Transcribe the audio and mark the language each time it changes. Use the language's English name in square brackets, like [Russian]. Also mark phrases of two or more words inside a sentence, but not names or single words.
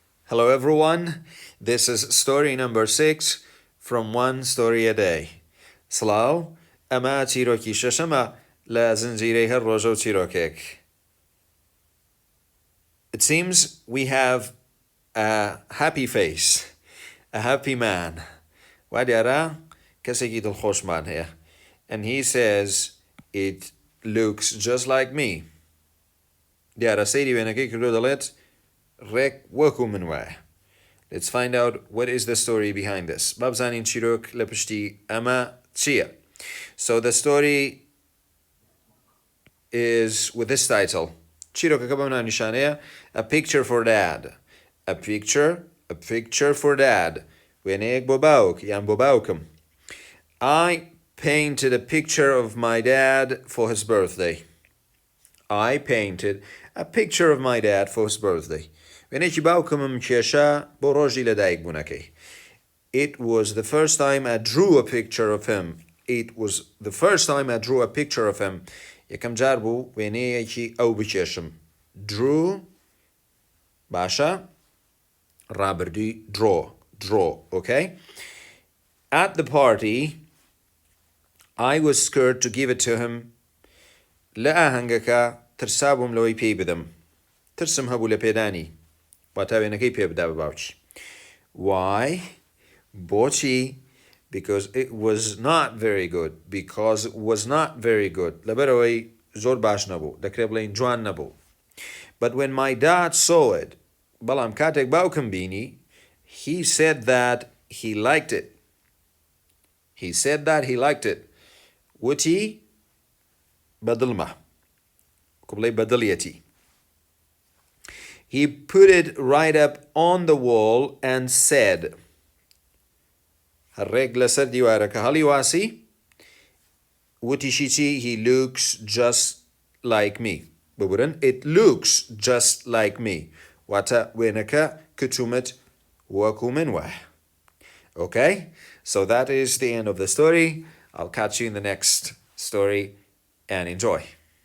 [English] Hello everyone, this is story number 6 from One Story a Day. [Central Kurdish] سڵاو، ئەمە چیرۆکی شەشەمە لە زنجیرەی هەر ڕۆژە و چیرۆکێک. [English] It seems we have a happy face, a happy man. [Central Kurdish] وا دیارە کەسێکی دڵخۆشمان هەیە. [English] And he says it looks just like me. [Central Kurdish] دیارە سەیری وێنەکەی کردو دەڵێت ڕێک وەکو من وایە. [English] Let's find out what is the story behind this. [Central Kurdish] بابزانین چیرۆک لە پشتی ئەمە چییە. [English] So the story is with this title. [Central Kurdish] چیرۆکەکە بەم ناونیشانەیە A Picture for Dad. [English] A picture for Dad. [Central Kurdish] وێنەیەک بۆ باوک یان بۆ باوکم. [English] I painted a picture of my dad for his birthday. I painted a picture of my dad for his birthday. [Central Kurdish] وێنێکی باوکمم کێشە بۆ ڕۆژی لەدایکبوونەکەی. [English] It was the first time I drew a picture of him. It was the first time I drew a picture of him. [Central Kurdish] یەکەم جار بوو وێنەیەکی ئەو بکێشم. Drew باشە ڕابردووی draw, okay? [English] At the party, I was scared to give it to him. [Central Kurdish] لە ئاهەنگەکە ترسا بووم لەوەی پێی بدەم. ترسم هەبوو لە پێدانی. واتە وێنەکەی پێ بدا بە باوکی. [English] Why? بۆچی؟ Because it was not very good. Because it was not very good. [Central Kurdish] لەبەرەوەی زۆر باش نەبوو. دەکرێت بڵێین جوان نەبوو. [English] But when my dad saw it, [Central Kurdish] بەڵام کاتێک باوکم بینی, [English] he said that he liked it. He said that he liked it. [Central Kurdish] وتی بەدڵمە. کوبڵێ بەدڵیەتی. [English] He put it right up on the wall and said, [Central Kurdish] هەڕێک لەسەر دیوارەکە هەڵی واسی, وتیشی چی? [English] He looks just like me. ببورن, it looks just like me. [Central Kurdish] واتە وێنەکە کچومت وەکو من وایە. [English] Okay? So that is the end of the story. I'll catch you in the next story and enjoy.